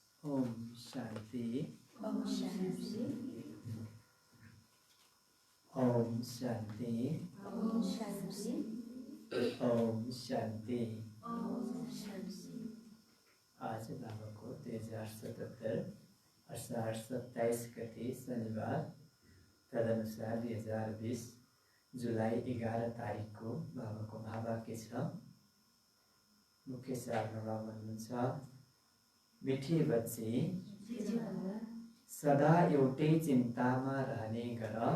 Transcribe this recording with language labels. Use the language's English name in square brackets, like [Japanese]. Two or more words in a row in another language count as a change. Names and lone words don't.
[Sanskrit] ओम शांति। ओम शांति। ओम शांति। ओम शांति। ओम शांति। ओम शांति। [Nepali] आज बाबा को 2077 अषाढ़ 27 गते शनिबार तदनुसार 2020 जुलाई 11 तारिक को बाबा को महावाक्य छ। मुख्य सारमा बाबा भन्नुहुन्छ, [Hindi] मिठी बच्ची [Nepali] सदा एउटै चिन्तामा रहने गर।